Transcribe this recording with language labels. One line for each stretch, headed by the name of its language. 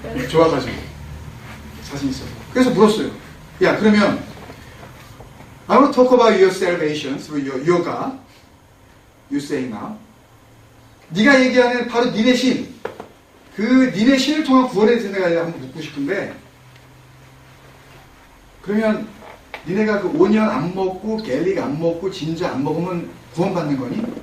Korean: 좋아가지고 사진 있어서 그래서 물었어요. 야, 그러면
English: I want to talk about your salvation through your God. You say now.
Korean: 네가 얘기하는 바로 니네 신, 그 니네 신을 통한 구원에 대해서 내가 한번 묻고 싶은데, 그러면 니네가 그 오니언 안 먹고 갤릭 안 먹고 진저 안 먹으면 구원받는 거니?